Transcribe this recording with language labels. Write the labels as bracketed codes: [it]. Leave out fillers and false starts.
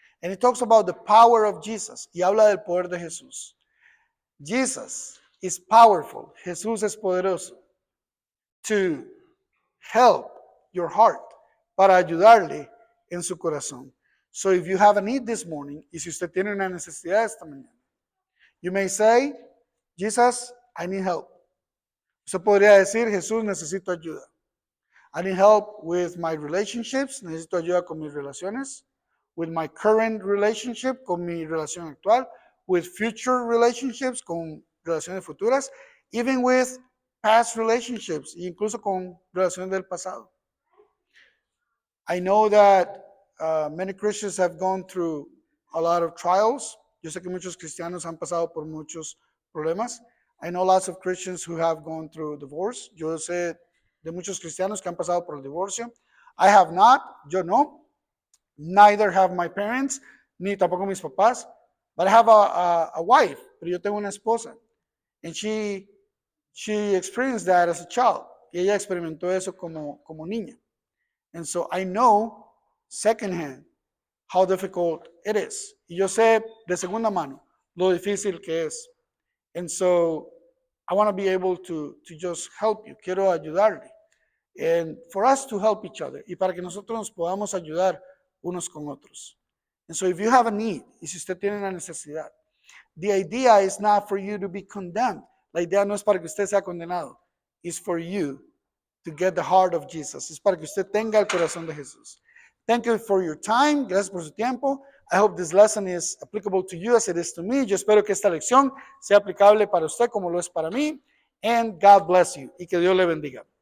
[en] And it talks about the power of Jesus. [es] Y habla del poder de Jesús. [en] Jesus is powerful. [es] Jesús es poderoso [en] to help your heart, [es] para ayudarle en su corazón. [en] So if you have a need this morning, [es] y si usted tiene una necesidad esta mañana, [en] you may say, Jesus, I need help. [es] Usted podría decir, Jesús, necesito ayuda. [en] I need help with my relationships, [es] necesito ayuda con mis relaciones, [en] with my current relationship, [es] con mi relación actual, [en] with future relationships, [es] con relaciones futuras, [en] even with past relationships, [es] incluso con relaciones del pasado. [en] I know that many Christians have gone through a lot of trials. [es] Yo sé que muchos cristianos han pasado por muchos problemas. [en] I know lots of Christians who have gone through divorce. [es] Yo sé de muchos cristianos que han pasado por el divorcio. [en] I have not, [es] yo no. [en] Neither have my parents, [es] ni tampoco mis papás. [en] But I have a wife, [es] pero yo tengo una esposa. [en] And she experienced that as a child. [es] Y ella experimentó eso como niña. [en] And so I know secondhand how difficult it is. [es] Y yo sé de segunda mano lo difícil que es. [en] And so I want to be able to just help you. [es] Quiero ayudarle. [en] And for us to help each other. [es] Y para que nosotros nos podamos ayudar unos con otros. [en] And so if you have a need, [es] y si usted tiene una necesidad, [en] the idea is not for you to be condemned. [es] La idea no es para que usted sea condenado. [en] It's for you to get the heart of Jesus. [es] Es para que usted tenga el corazón de Jesús. [en] Thank you for your time. [es] Gracias por su tiempo. [en] I hope this lesson is applicable to you as it is to me. [es] Yo espero que esta lección sea aplicable para usted como lo es para mí. [en] And God bless you. [es] Y que Dios le bendiga.